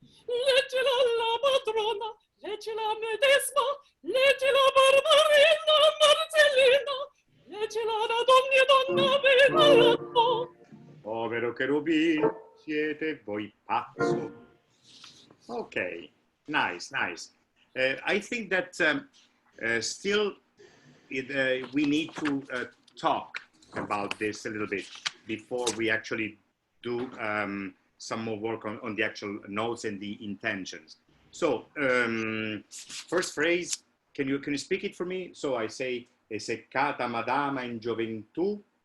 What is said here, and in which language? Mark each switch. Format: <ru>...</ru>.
<it>Leggela alla padrona, leggela a medesima, leggela Barbarina, Marcellina, leggela ad ogni donna bella. Povero cherubino, siete voi pazzo.</it> <en>Okay, nice, nice. I think that still we need to talk about this a little bit before we actually do some more work on the actual notes and the intentions. So first phrase, can you speak it for me? So I say,</en> <it>è seccata madama in gioventù.</it>